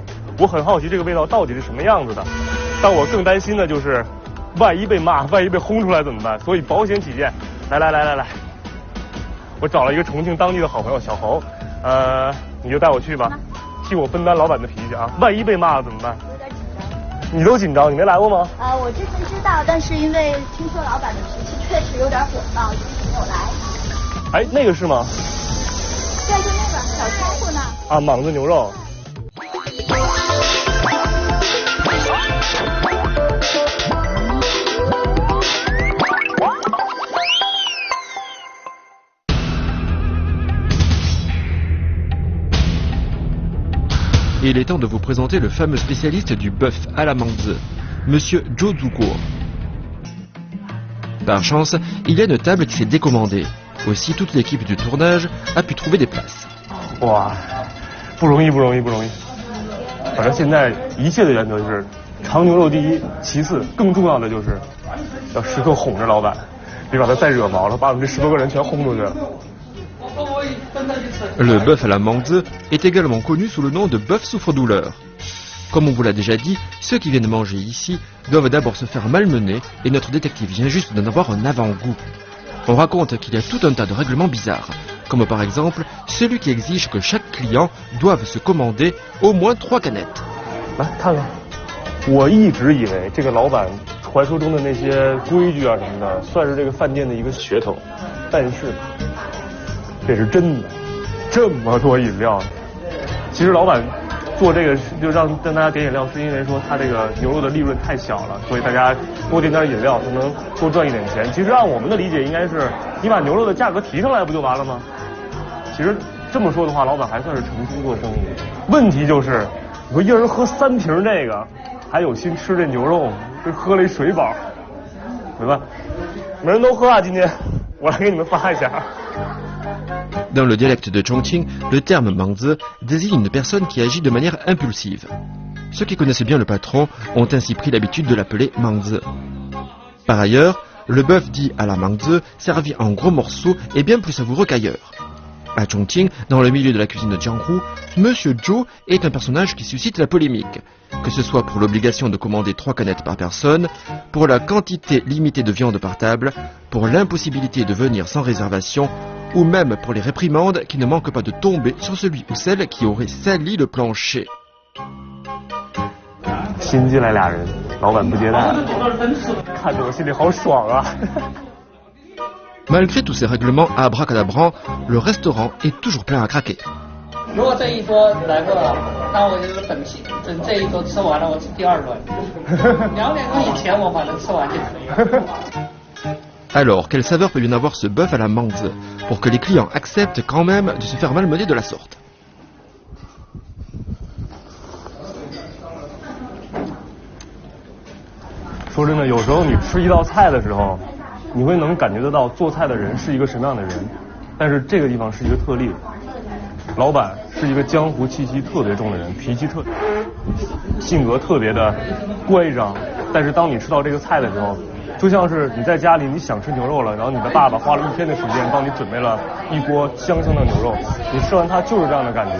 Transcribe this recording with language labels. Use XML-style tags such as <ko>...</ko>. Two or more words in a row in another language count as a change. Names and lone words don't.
<zh>我很好奇这个味道到底是什么样子的，但我更担心的就是，万一被骂，万一被轰出来怎么办？所以保险起见，来，我找了一个重庆当地的好朋友小侯，你就带我去吧，替我分担老板的脾气啊，万一被骂了怎么办？你都紧张，你没来过吗？我之前知道，但是因为听说老板的脾气确实有点火爆，一直没有来。哎，那个是吗？对，就那个小窗户那儿。啊，莽子牛肉。</zh> <fr>Et il est temps de vous présenter le fameux spécialiste du bœuf à la mangue, Monsieur Zhou Zuguo. Par chance, il y a une table qui s'est décommandée. Aussi, toute l'équipe du tournage a pu trouver des places.</fr> <zh>哇，不容易。反正现在一切的原则是长牛肉第一，其次更重要的就是要时刻哄着老板，别把他再惹毛了，把我们这10多个人全轰出去了。</zh> <fr>Le bœuf à la mangue est également connu sous le nom de bœuf souffre-douleur. Comme on vous l'a déjà dit, ceux qui viennent manger ici doivent d'abord se faire malmener et notre détective vient juste d'en avoir un avant-goût. On raconte qu'il y a tout un tas de règlements bizarres, comme par exemple celui qui exige que chaque client doive se commander au moins 3 canettes.</fr> <zh>来看看，我一直以为这个老板传说中的那些规矩啊什么的，算是这个饭店的一个噱头，但是这是真的。这么多饮料，其实老板做这个就让大家点饮料，是因为说他这个牛肉的利润太小了，所以大家多点饮料才能多赚一点钱。其实按我们的理解，应该是你把牛肉的价格提上来不就完了吗？其实这么说的话，老板还算是诚心做生意。问题就是，你说一人喝3瓶这个，还有心吃这牛肉，这喝了一水饱，没办法，每人都喝啊！今天我来给你们发一下。</zh> <fr>Dans le dialecte de Chongqing, le terme mangzi désigne une personne qui agit de manière impulsive. Ceux qui connaissent bien le patron ont ainsi pris l'habitude de l'appeler mangzi. Par ailleurs, le bœuf dit à la mangzi, servi en gros morceaux, est bien plus savoureux qu'ailleurs. À Chongqing, dans le milieu de la cuisine de Jianghu, Monsieur Zhou est un personnage qui suscite la polémique, que ce soit pour l'obligation de commander 3 canettes par personne, pour la quantité limitée de viande par table, pour l'impossibilité de venir sans réservation, ou même pour les réprimandes qui ne manquent pas de tomber sur celui ou celle qui aurait sali le plancher.</fr> <zh>新进来俩人，老板不接待，看着我心里好爽啊！</zh> <fr>Malgré tous ces règlements abracadabrants, le restaurant est toujours plein à craquer.</fr> <zh>如果这一桌来个，那我就是等这一桌吃完了，我吃第2轮。2点钟以前我反正吃完就可以了。</zh> <fr>Alors, quelle saveur peut y en avoir ce bœuf à la mangue pour que les clients acceptent quand même de se faire malmener de la sorte?</fr> <zh>说真的，有时候你吃一道菜的时候，你会能感觉得到做菜的人是一个什么样的人，但是这个地方是一个特例，老板是一个江湖气息特别重的人，脾气性格特别的乖张，但是当你吃到这个菜的时候， 就像是你在家里你想吃牛肉了，然后你的爸爸花了1天的时间帮你准备了一锅香香的牛肉，你吃完它就是这样的感觉。</zh>